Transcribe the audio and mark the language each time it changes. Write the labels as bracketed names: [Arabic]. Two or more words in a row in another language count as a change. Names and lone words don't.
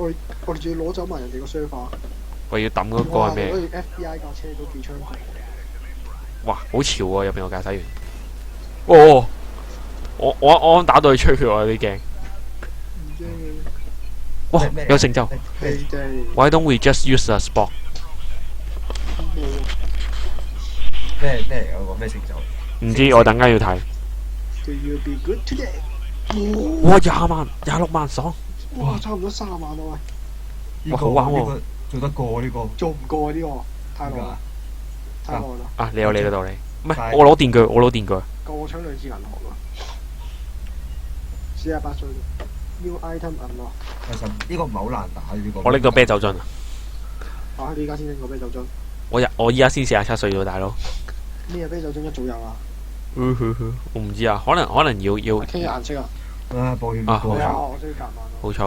[Cantonese] 我哋仲要攞走埋人哋個 server。我要抌嗰個係咩？ FBI 架車都幾猖狂。哇！好潮喎，入邊個駕駛員。哦！我啱打到去吹佢喎，有啲驚。唔驚嘅。哇！有成就。你哋 [English] Why don't we just use a spot？ [Cantonese] 咩嚟嗰個咩成就？唔知我等間要睇。 [English] Do you be good today？ [Cantonese] 哇！20萬、26萬爽。哇！差唔多30萬啦喂，哇好玩喎呢個做得過呢個。做唔過啊呢個，太耐啦，太耐啦，啊！你有你嘅道理。唔係但係我攞電鋸，我攞電鋸。夠我搶2次銀行喎。48歲 ， [English] New item unlock。 [Cantonese] 其實呢個唔係好難打呢個。我拎咗啤酒樽啊！啊！你而家先拎個啤酒樽，我依家先47歲啫，大佬。咩啤酒樽一早有啊？我唔知啊，可能要傾嘅顏色啊？啊，保險啊係啊，保險我需要夾萬咯。好彩。